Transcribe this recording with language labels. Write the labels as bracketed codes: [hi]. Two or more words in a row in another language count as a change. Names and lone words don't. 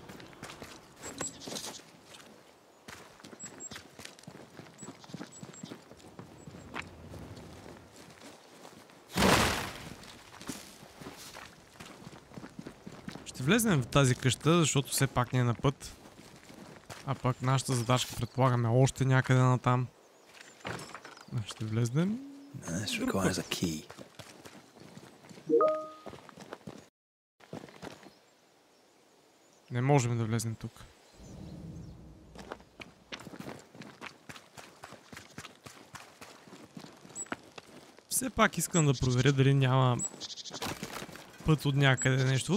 [bg] Ще влезнем в тази къща, защото все пак не е на път. А пък нашата задачка предполагаме още някъде натам. Ще влезнем. [en] This requires a key. [bg] Не можем да влезнем тук. Все пак искам да проверя дали няма път от някъде нещо.